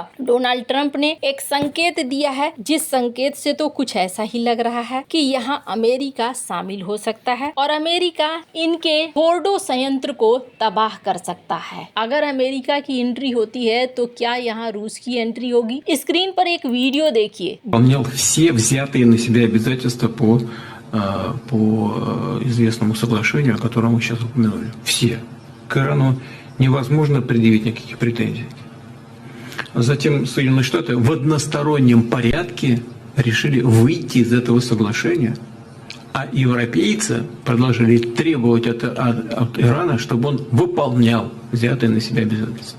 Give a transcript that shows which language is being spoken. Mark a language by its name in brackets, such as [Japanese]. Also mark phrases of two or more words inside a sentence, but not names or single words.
[Hindi] डोनाल्ड ट्रंप ने एक संकेत दिया है, जिस संकेत से तो कुछ ऐसा ही लग रहा है कि यहाँ अमेरिका शामिल हो सकता है और अमेरिका इनके फोर्डो संयंत्र को तबाह कर सकता है। अगर अमेरिका की एंट्री होती है तो क्या यहाँ रूस की एंट्री होगी? स्क्रीन पर एक वीडियो देखिए। [Russian] Выполнял все взятые на себя обязательства по известному соглашению, о котором мы сейчас упомянули. Все. К Ирану невозможно предъявить никаких претензий. Затем Соединенные Штаты в одностороннем порядке решили выйти из этого соглашения, а европейцы продолжили требовать от Ирана, чтобы он выполнял взятые на себя обязательства.